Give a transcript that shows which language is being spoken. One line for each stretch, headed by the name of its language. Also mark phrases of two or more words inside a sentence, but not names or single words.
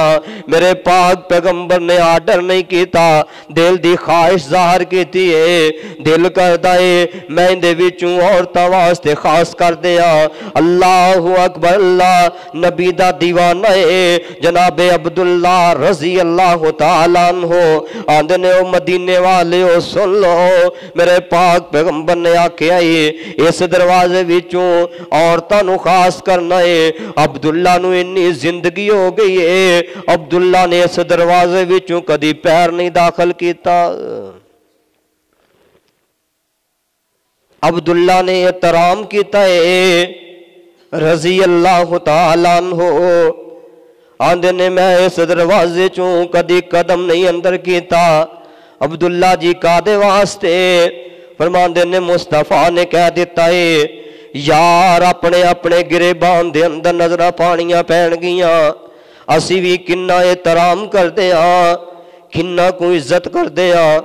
Punjabi: میرے پاک پیغمبر نے آرڈر نہیں کیتا، دل دی خواہش ظاہر کیتی ہے. دل کردا ہے میں ایہدے وچوں عورتاں واسطے خاص کر دیا.
Arabic: الله أكبر.
Punjabi: اللہ نبی دا دیوانہ ہے جنابے عبداللہ
Arabic: رضي الله تعالى عنه
Punjabi: آندے نے او مدینے والے او سن لو میرے پاک پیغمبر نے آکھیا ہے اس دروازے وچوں عورتاں نوں خاص کرنا ہے. عبداللہ نوں انی زندگی ہو گئی ہے عبداللہ نے اس دروازے وچوں کدی پیر نہیں داخل کیتا. عبداللہ نے احترام کیا ہے
Arabic: رضي الله تعالى عنه
Punjabi: آندے نے میں اس دروازے چوں کدی قدم نہیں اندر کیا. عبداللہ جی کاہدے واسطے فرماندے نے مصطفیٰ نے کہہ دتا ہے یار اپنے اپنے گریبان دے اندر نظر پانیاں پین گیاں، اسی بھی کنا احترام کرتے ہاں کنا کو عزت کرتے ہاں.